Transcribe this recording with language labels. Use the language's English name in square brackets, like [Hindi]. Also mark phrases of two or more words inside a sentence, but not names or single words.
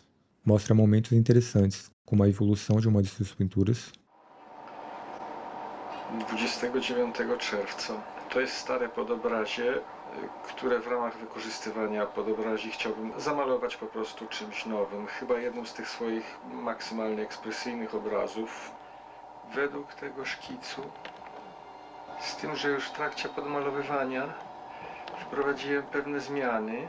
[Portuguese] Mostra momentos interessantes, como a evolução de uma de suas pinturas. [Polish] 29 czerwca. To jest stare podobrazie, które w ramach wykorzystywania podobrazi chciałbym zamalować po prostu czymś nowym. Chyba jednym z tych swoich maksymalnie ekspresyjnych obrazów. Według tego szkicu, z tym, że już w trakcie podmalowywania wprowadziłem pewne zmiany.